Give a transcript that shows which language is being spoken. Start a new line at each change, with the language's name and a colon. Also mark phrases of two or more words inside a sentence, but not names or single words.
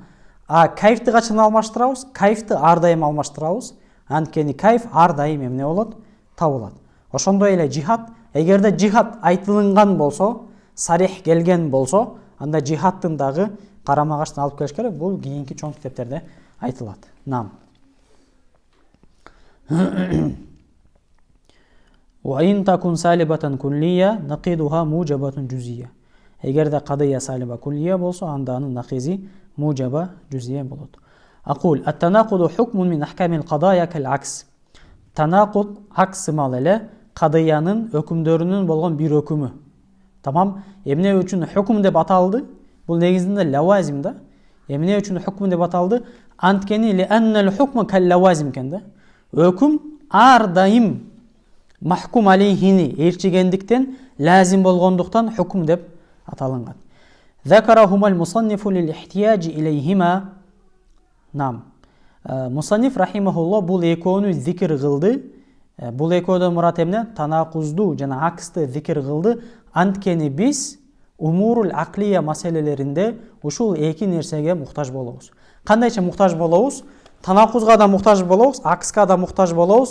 Kyrgyz: А кайфты качан алмаштырабыз? Кайфты ар дайым алмаштырабыз. Анткени кайф ар дайым эмне болот? Табылат. Ошондой эле жихад, эгерде жихад айтылынган болсо, сарих келген болсо, анда жихадтын дагы карама каршысын алып келиш керек. Бул кийинки чоң китептерде айтылат. Нам.
Arabic: وإن تكن سالبة كلية نقيضها موجبة جزئية.
Kyrgyz: Эгерде
Arabic: قضية سالبة كلية
Kyrgyz: болсо, анда анын накизи
Arabic: موجبة جزئية
Kyrgyz: болот.
Arabic: أقول التناقض حكم من أحكام القضايا كالعكس.
Kyrgyz: Tanaqud аксымал эле кадыянын өкүмдөрүнүн болгон бир өкүмү. Тамам. Эмне үчүн hukm деп аталды? Бул негизинде лавазим да. Эмне үчүн hukm деп аталды? Анткени
Arabic: لأن الحكم كاللوازم
Kyrgyz: экен да. Өкүм ар дайым
Arabic: محكوم عليه
Kyrgyz: ээрчигендиктен лазим болгондуктан hukm деп аталынган.
Arabic: ذكرهما المصنف للاحتياج إليهما.
Kyrgyz: Нам. Мусанниф рахимахуллах бул экөөнү зикир кылды. Бул экөөдөн мурат эмне? Танакузду жана аксты зикир кылды. Анткени биз
Arabic: الأمور العقلية
Kyrgyz: маселелеринде ушул эки нерсеге муктаж болобуз. Кандайча муктаж болобуз? Танакузга да муктаж болобуз, акска да муктаж болобуз.